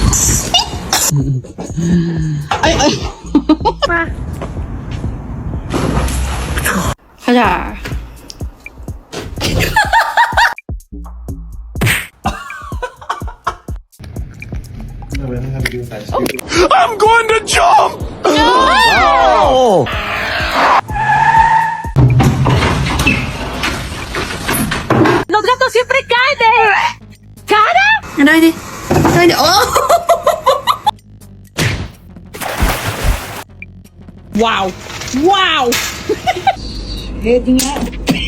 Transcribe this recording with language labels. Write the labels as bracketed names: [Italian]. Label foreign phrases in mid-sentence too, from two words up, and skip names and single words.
[Korean] 가자. [English] I'm going to jump! No! [Spanish] Los gatos siempre caen de cara. Ano oh! Wow! Wow! [English] Heading up.